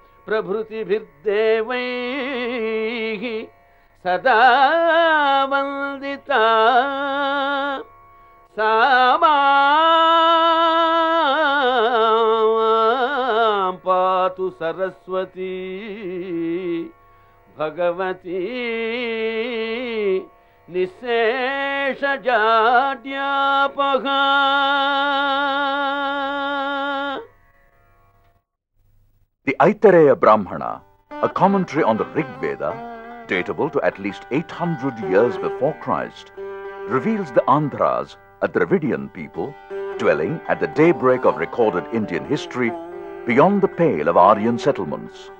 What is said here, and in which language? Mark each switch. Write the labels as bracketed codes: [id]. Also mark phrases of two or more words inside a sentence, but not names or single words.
[sa] ಪ್ರಭೃತಿಭಿರ್ದೇವೈಃ ಸದಾ ವಂದಿತಾ ಸಾ ಮಾಂ ಪಾತು ಸರಸ್ವತಿ ಭಗವತಿ ನಿಶೇಷಜಾಡ್ಯಾಪಃ. [en] The Aitareya Brahmana, a commentary on the Rig Veda, datable to at least 800 years before Christ, reveals the Andhras, a Dravidian people, dwelling at the daybreak of recorded Indian history beyond the pale of Aryan settlements.